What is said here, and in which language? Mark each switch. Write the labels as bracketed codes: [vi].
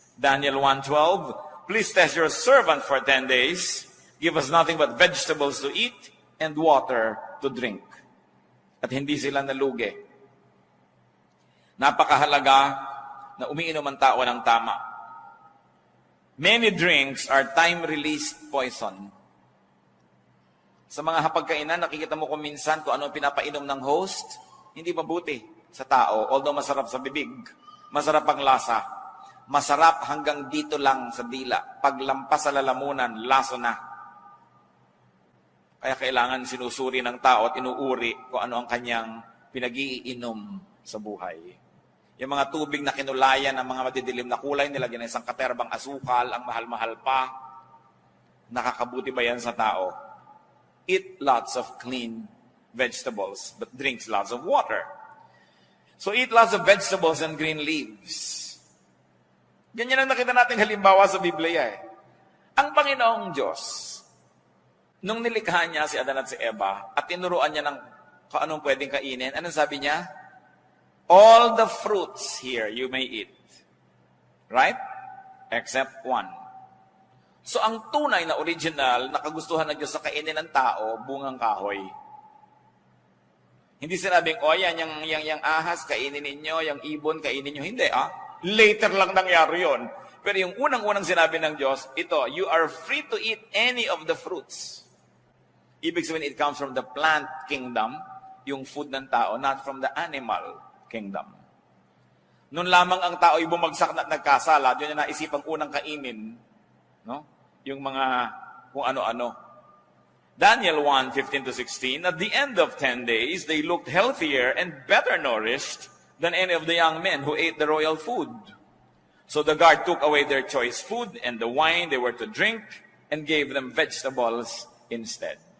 [en] Daniel 1:12, please test your servant for 10 days. Give us nothing but vegetables to eat and water to drink. [tl] At hindi sila nalugi. Napakahalaga na umiinom ang tao ng tama. [en] Many drinks are time-released poison. [tl] Sa mga hapagkainan, nakikita mo kung minsan kung ano pinapainom ng host, hindi mabuti sa tao. Although masarap sa bibig, masarap ang lasa. Masarap hanggang dito lang sa dila. Paglampas sa lalamunan, laso na. Kaya kailangan sinusuri ng tao at inuuri kung ano ang kanyang pinag-iinom sa buhay. Yung mga tubig na kinulayan ng mga madidilim na kulay, nilagyan ng isang katerbang asukal, ang mahal-mahal pa. Nakakabuti ba yan sa tao? [en] Eat lots of clean vegetables, but drinks lots of water. So eat lots of vegetables and green leaves. [tl] Ganyan ang nakita natin halimbawa sa Biblia eh. Ang Panginoong Diyos, nung nilikha niya si Adan at si Eva, at tinuruan niya ng kung anong pwedeng kainin, anong sabi niya? [en] All the fruits here you may eat. Right? Except one. [tl] So ang tunay na original na kagustuhan ng Diyos sa kainin ng tao, bungang kahoy. Hindi sinabing, yung ahas, kainin ninyo, yung ibon, kainin ninyo. Hindi, Later lang nangyari yon. Pero yung unang-unang sinabi ng Diyos, ito, [en] you are free to eat any of the fruits. [tl] Ibig sabihin, [en] it comes from the plant kingdom, yung food ng tao, not from the animal kingdom. [tl] Noon lamang ang tao ay bumagsak na nagkasala, yun yung naisipang unang kainin, no? Yung mga kung ano-ano. [en] Daniel 1:15-16, at the end of 10 days, they looked healthier and better nourished than any of the young men who ate the royal food. So the guard took away their choice food and the wine they were to drink and gave them vegetables instead.